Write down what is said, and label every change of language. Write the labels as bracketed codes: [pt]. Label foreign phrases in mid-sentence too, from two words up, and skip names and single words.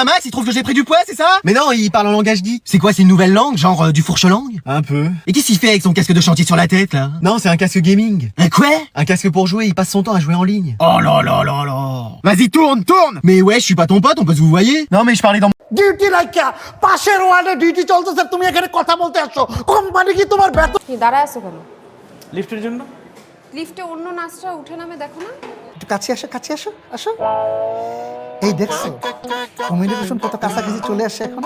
[fr] Il trouve que j'ai pris du poids, c'est ça? Mais non, il parle en langage geek. C'est quoi, c'est une nouvelle langue? Genre du fourche-langue? Un peu. Et qu'est-ce qu'il fait avec son casque de chantier sur la tête, là? Non, c'est un casque gaming. Un quoi? Un casque pour jouer, il passe son temps à jouer en ligne. Oh là là là là. Vas-y, tourne, tourne. Mais ouais, je suis pas ton pote, on peut se vous voyer. Non mais je parlais dans [bn] ডিউটি রাখা পাশের ওয়ার্ডে ডিউটি চলতেছে তুমি এখানে কথা বলতে আসছো কোম্পানি কি তোমার বেতন কি দাঁড়ায় আছো কেন? লিফটের জন্য লিফটে অন্য নার্সরা উঠে নামে দেখো না? একটু কাছে আসো আসো এই দেখছো কমিউনিকেশন কত কাছাকাছি চলে আসছে এখন